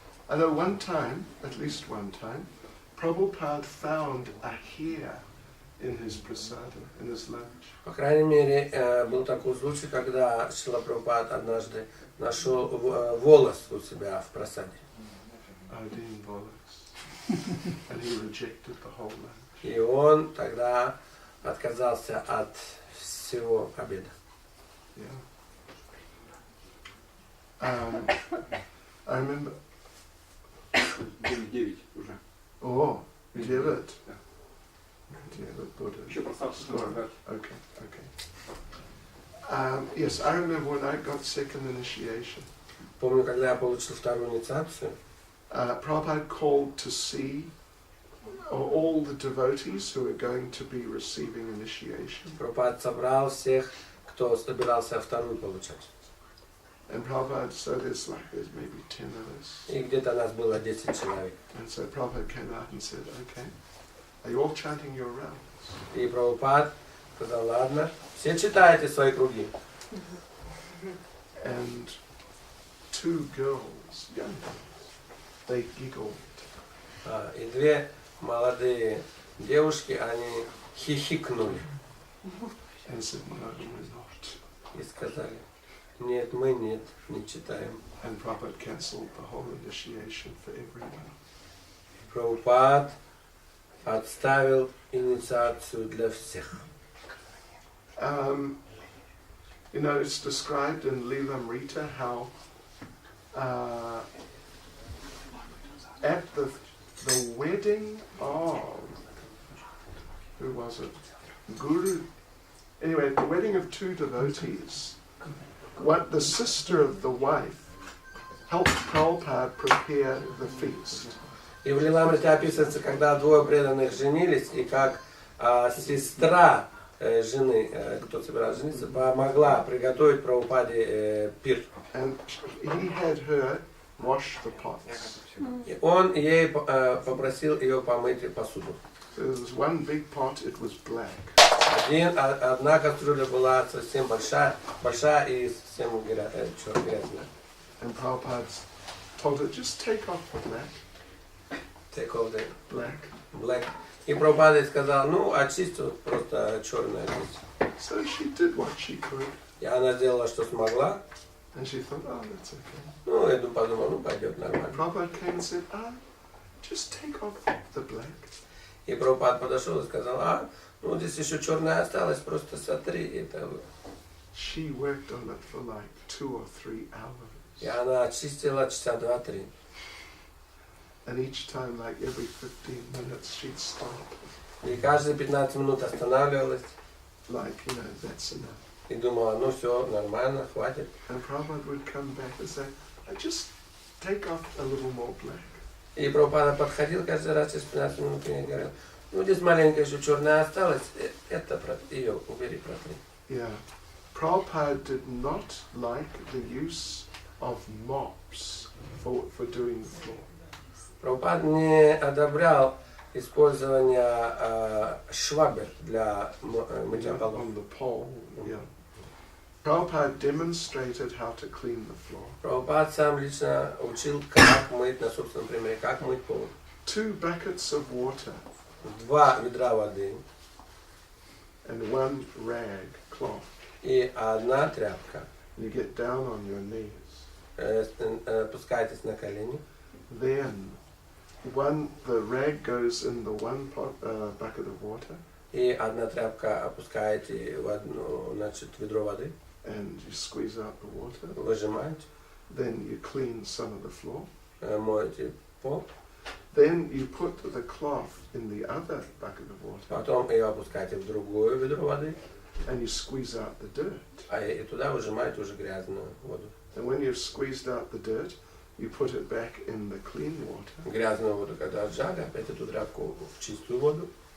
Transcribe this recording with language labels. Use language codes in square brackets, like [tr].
[en] I know one time, at least one time, Prabhupada found a hair in his prasada, in his lunch. [ru] По крайней мере, был такой случай, когда Шрила Прабхупад однажды нашел волос у себя в прасаде. Один волос. [en] And he rejected the whole lunch. [ru] И он тогда отказался от всего обеда. [en] Yeah. I remember. [ru] 9 уже. [en] Oh, 9. 9 Buddha. [ru] Еще просадку. [en] Okay, okay. Yes, I remember when I got second initiation. [ru] Помню, когда я получил вторую инициацию. [en] Prabhupada called to see all the devotees who are going to be receiving initiation. [ru] Прабхупада собрал всех, кто собирался вторую получать. [en] And Prabhupada, so there's maybe 10 of us. [ru] И где-то нас было 10 человек. [en] And so Prabhupada came out and said, okay, are you all chanting your rounds? [ru] И Прабхупад сказал, ладно, все читайте свои круги. [en] And 2 girls, young girls, they giggled. [ru] И 2 молодые девушки, они хихикнули. [en] And said, no, we're not. [ru] И сказали, нет, мы нет, не читаем. [en] And Prabhupada cancelled the whole initiation for everyone. [ru] Прабхупад отставил инициацию для всех. [en] You know, it's described in Lilamrita how at the wedding of, who was it? Guru. Anyway, at the wedding of 2 devotees, what the sister of the wife helped Prabhupada prepare the feast. [ru] И в Лиламрите описывается, когда 2 преданных женились, и как сестра жены, кто собирался жениться, помогла приготовить Прабхупаде пир. [en] And he had her wash the pots. [ru] И он ей попросил ее помыть посуду. [en] There was one big pot, it was black. [ru] Одна кастрюля была совсем большая и совсем грязная. [en] And Prabhupada told her, just take off the black. Take off the black. [ru] И Прабхупада сказал, ну, очисти просто черное здесь. [en] So she did what she could. [ru] И она сделала, что смогла. [en] And she thought, oh, that's okay. [ru] Ну, я подумал, ну, пойдет нормально. [en] Prabhupada came and said, just take off the black. [ru] И Прабхупада подошел и сказал, ну, здесь еще черное осталось, просто сотри это. [en] She worked on it for like 2 or 3 hours. [ru] И она очистила часа 2-3. [en] And each time, like every 15 minutes, she'd stop. [ru] И каждые 15 минут останавливалась. [en] Like, you know, that's enough. [ru] И думала, ну все, нормально, хватит. [en] And Prabhupada would come back and say, just take off a little more black. [ru] И Прабхупада подходил каждый раз через 15 минут и говорил, ну здесь маленькая еще черная осталась, это ее убери, протри. [en] Yeah. Prabhupada did not like the use of mops for doing the floor. [ru] Прабхупад не одобрял использование швабр для мытья полов. [en] On the pole, yeah. Prabhupada demonstrated how to clean the floor. [ru] Прабхупад сам лично учил, как мыть на собственном примере, как мыть пол. [en] 2 buckets of water. [ru] 2 ведра воды. [en] And 1 rag, cloth. [ru] И 1 тряпка. [en] You get down on your knees. [ru] Опускайтесь на колени. [en] Then the rag goes in the 1 bucket of water. [ru] И 1 тряпка опускаете в одно, значит, ведро воды. [en] And you squeeze out the water. [ru] Выжимаете. [en] Then you clean some of the floor. [ru] Моете пол. [en] Then you put the cloth in the other bucket of water. [ru] Потом ее опускаете в другое ведро воды. [en] And you squeeze out the dirt. [ru] И туда выжимаете уже грязную воду. [en] And when you've squeezed out the dirt, you put it back in the clean water. [ru] Грязную воду, когда отжали, опять эту тряпку в чистую воду.